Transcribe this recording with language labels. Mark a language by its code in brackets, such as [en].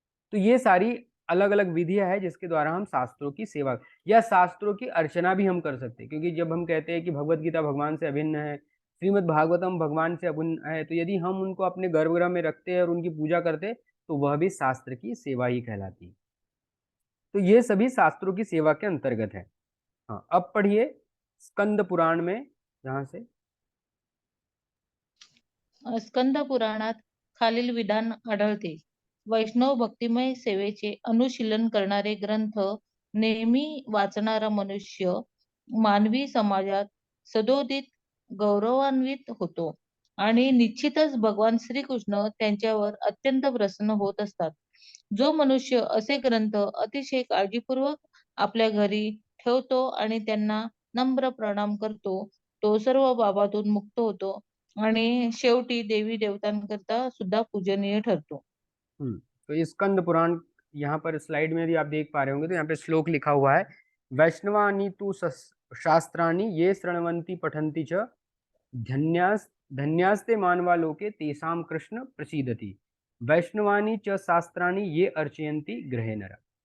[hi] तो ये सारी अलग अलग विधियां हैं जिसके द्वारा हम शास्त्रों की सेवा या शास्त्रों की अर्चना भी हम कर सकते हैं, क्योंकि जब हम कहते हैं कि भगवत गीता भगवान से अभिन्न है, श्रीमद् भागवतम भगवान से अभिन्न है, तो यदि हम उनको अपने गर्भगृह में रखते हैं और उनकी पूजा करते हैं, तो वह भी शास्त्र की सेवा ही कहलाती है। तो ये सभी शास्त्रों की सेवा के अंतर्गत है। हाँ, अब पढ़िए स्कंद पुराण में, जहां से [mr] स्कंद पुराणात खालील विधान आढळते. वैष्णव भक्तिमय सेवेचे अनुशीलन करणारे ग्रंथ नेहमी वाचणारा मनुष्य मानवी समाजात सदोदित गौरवान्वित होतो आणि निश्चितच भगवान श्रीकृष्ण त्यांच्यावर अत्यंत प्रसन्न होत असतात. जो मनुष्य असे ग्रंथ अतिशय काळजीपूर्वक आपल्या घरी ठेवतो आणि त्यांना नम्र प्रणाम करतो, तो सर्व पापातून मुक्त होतो आणि शेवटी देवी देवतांकरता सुद्धा पूजनीय ठरतो. [hi] तो ये स्कंद पुराण, यहाँ पर स्लाइड में भी आप देख पा रहे होंगे, तो यहाँ पे श्लोक लिखा हुआ है, [sa] वैष्णवानी तु शास्त्राणि ये शृण्वन्ति पठन्ति च धन्यास धन्यास्ते मानवा लोके तेषां कृष्ण प्रसीदति, वैष्णवानी च शास्त्राणि ये अर्चयन्ति गृहे नर।